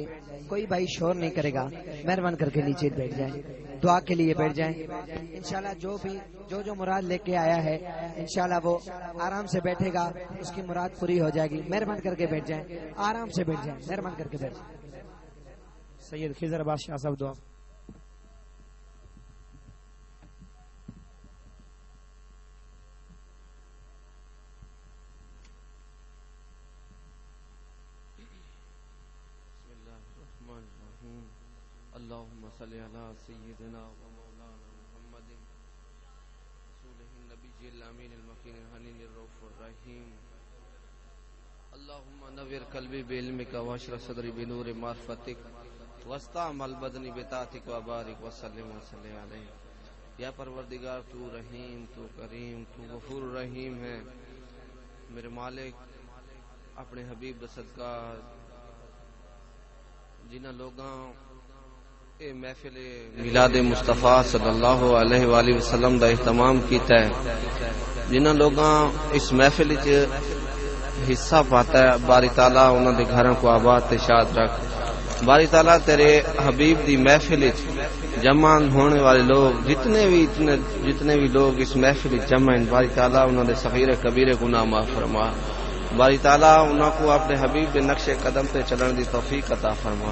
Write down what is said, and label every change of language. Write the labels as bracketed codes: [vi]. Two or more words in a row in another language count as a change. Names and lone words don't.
[ur] کوئی بھائی شور نہیں کرے گا. مہربان کر کے نیچے بیٹھ جائیں، دعا کے لیے بیٹھ جائیں. انشاءاللہ جو مراد لے کے آیا ہے انشاءاللہ وہ آرام سے بیٹھے گا، اس کی مراد پوری ہو جائے گی. مہربان کر کے بیٹھ جائیں، آرام سے بیٹھ جائیں. مہربان کر کے بیٹھ جائیں. سید خضر بادشاہ صاحب دعا. [ar] اللهم صل على سيدنا ومولانا محمد رسوله النبي الامين المكين الحنين الرؤوف الرحيم. اللهم نور قلبي بعلمك واشرح صدري بنور معرفتك واستعمل بدني بطاعتك وبارك وسلم عليه. [ur] یا پروردگار تو رحیم، تو کریم، تو غفور رحیم ہے. [pa] میرے مالک اپنے حبیب صدقہ جنہاں لوگاں اے محفل میلاد مصطفیٰ صلی اللہ علیہ وآلہ وسلم دا اہتمام کیتا ہے، جنہاں لوگاں اس محفل وچ حصہ پاتا ہے، باری تعالیٰ انہاں دے گھراں کو آباد تے شاد رکھ. باری تعالیٰ تیرے حبیب دی محفل وچ جمع ہونے والے لوگ جتنے بھی لوگ اس محفل وچ جمع ہیں، باری تعالیٰ انہاں دے صغیر کبیر گناہ معاف فرما. باری تعالیٰ انہاں کو اپنے حبیب دے نقش قدم تے چلن دی توفیق عطا فرما.